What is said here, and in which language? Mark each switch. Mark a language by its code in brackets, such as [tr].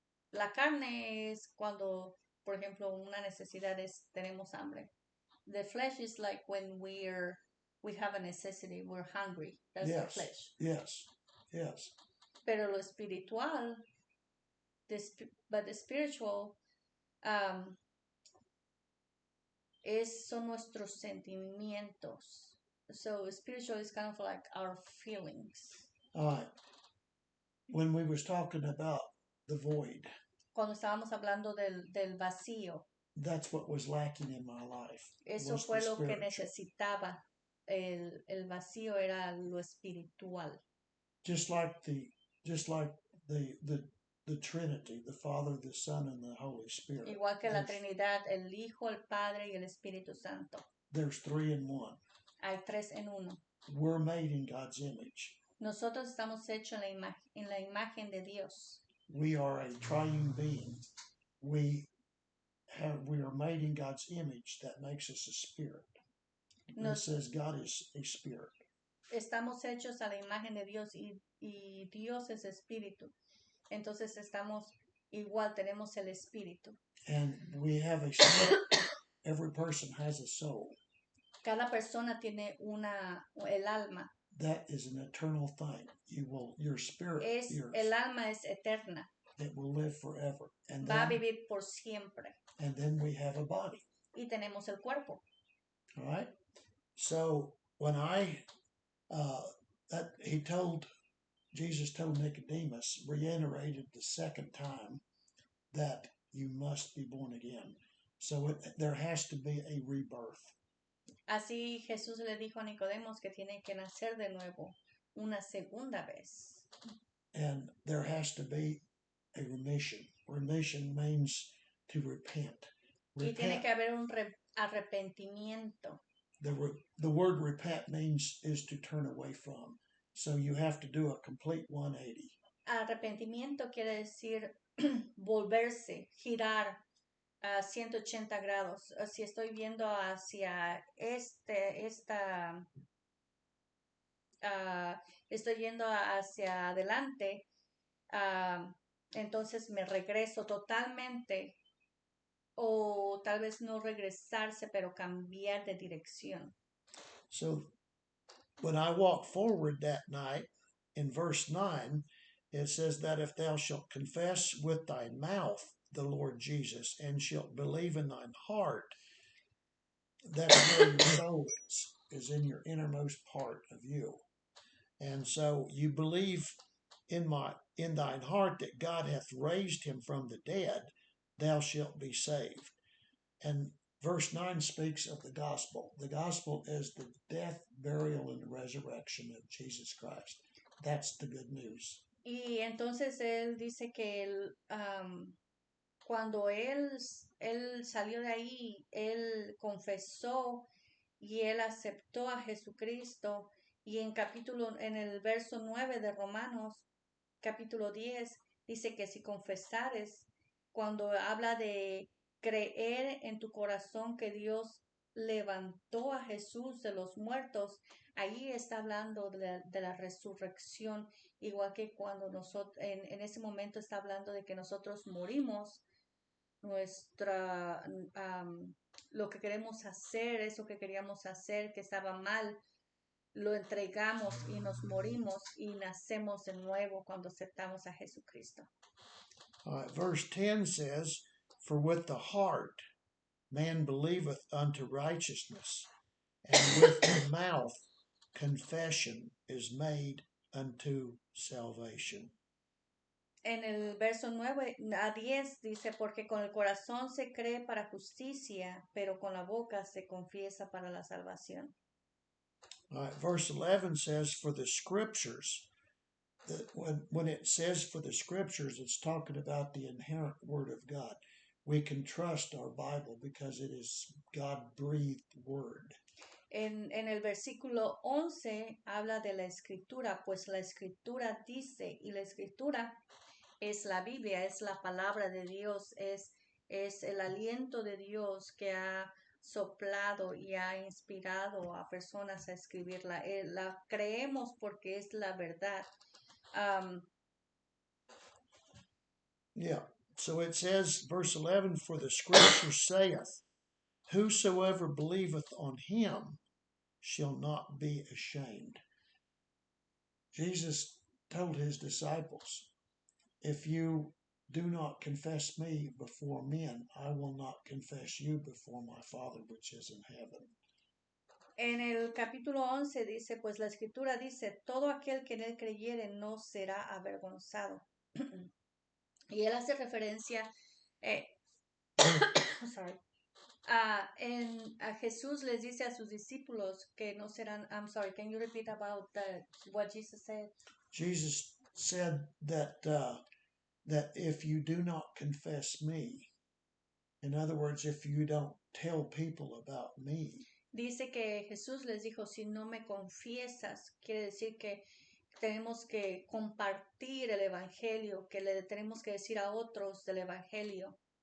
[es] La carne es cuando, por ejemplo, una necesidad es, tenemos hambre. [en] The flesh is like when we have a necessity, we're hungry. That's the flesh. Yes. [es] Pero lo espiritual, [en] but the spiritual, [es] son nuestros sentimientos. [en] So spiritual is kind of like our feelings. All right. When we was talking about the void, [es] cuando estábamos hablando del vacío, [en] that's what was lacking in my life. [es] Eso fue lo que necesitaba. El vacío era lo espiritual. [en] Just like the Trinity, the Father, the Son, and the Holy Spirit. [es] Igual que la Trinidad, el Hijo, el Padre y el Espíritu Santo. [en] There's 3 in 1. [es] Hay 3 en 1. [en] We're made in God's image. [es] Nosotros estamos hechos en la imagen de Dios. [en] We are a triune being. We are made in God's image. That makes us a spirit. It says God is a spirit. [es] Estamos hechos a la imagen de Dios y Dios es espíritu. Entonces estamos igual, tenemos el espíritu. [en] And we have a soul. Every person has a soul. [es] Cada persona tiene el alma. [en] That is an eternal thing. Your spirit. [es] El alma es eterna. [en] It will live forever. And [es] Va a vivir por siempre. [en] And then we have a body. [es] Y tenemos el cuerpo. [en] All right. So when I that Jesus told Nicodemus, reiterated the second time that you must be born again. So there has to be a rebirth. [es] Así Jesús le dijo a Nicodemos que tiene que nacer de nuevo una segunda vez. [en] And there has to be a remission. Remission means to repent. [es] Y tiene que haber un arrepentimiento. [en] The word repent means is to turn away from. So you have to do a complete 180. [es] Arrepentimiento quiere decir volverse, girar a 180 grados. Si estoy viendo hacia estoy yendo hacia adelante, entonces me regreso totalmente, o tal vez no regresarse, pero cambiar de dirección. [en] So when I walked forward that night, in verse 9, it says that if thou shalt confess with thy mouth the Lord Jesus, and shalt believe in thine heart, that's where your soul is in your innermost part of you. And so you believe in thine heart that God hath raised him from the dead, thou shalt be saved. And verse 9 speaks of the gospel. The gospel is the death, burial, and resurrection of Jesus Christ. That's the good news. [es] Y entonces él dice que cuando él salió de ahí, él confesó y él aceptó a Jesucristo. Y en el verso 9 de Romanos, capítulo 10, dice que si confesares, cuando habla de creer en tu corazón que Dios levantó a Jesús de los muertos, ahí está hablando de la resurrección, igual que cuando nosotros, en ese momento está hablando de que nosotros morimos, lo que queremos hacer, eso que queríamos hacer, que estaba mal, lo entregamos y nos morimos y nacemos de nuevo cuando aceptamos a Jesucristo. [en] Verse 10 says, for with the heart man believeth unto righteousness, and with the mouth confession is made unto salvation. [es] En el verso 9 a 10 dice, porque con el corazón se cree para justicia, pero con la boca se confiesa para la salvación. [en] Verse 11 says, for the scriptures, when it says for the scriptures, it's talking about the inherent word of God. We can trust our Bible because it is God-breathed word. [es] En el versículo 11 habla de la escritura, pues la escritura dice, y la escritura es la Biblia, es la palabra de Dios, es el aliento de Dios que ha soplado y ha inspirado a personas a escribirla. La creemos porque es la verdad. [en] Yeah, so it says, verse 11, for the scripture saith, whosoever believeth on him shall not be ashamed. Jesus told his disciples, if you do not confess me before men, I will not confess you before my Father which is in heaven. [es] En el capítulo 11 dice, pues la escritura dice, todo aquel que en él creyere no será avergonzado. Y él hace referencia, [en] sorry, [es] a Jesús les dice a sus discípulos que no serán, [en] I'm sorry, can you repeat about what Jesus said? Jesus said that if you do not confess me, in other words, if you don't tell people about me. [es] Dice que Jesús les dijo, si no me confiesas, quiere decir que tenemos que compartir el evangelio, que le tenemos que decir a otros del evangelio.